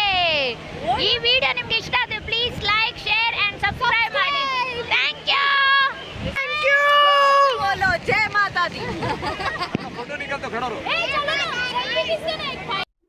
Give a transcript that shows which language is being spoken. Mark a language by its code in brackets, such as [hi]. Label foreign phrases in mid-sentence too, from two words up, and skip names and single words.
[kn] ಈ ವಿಡಿಯೋ ನಿಮ್ಗೆ ಇಷ್ಟ ಆದ್ರೆ [en] please like, share and subscribe [kn] ಮಾಡಿ. [en] thank you. [hi] बोलो जय माता दी. फोटो निकल तो खड़ा रहो. ए चलो ना.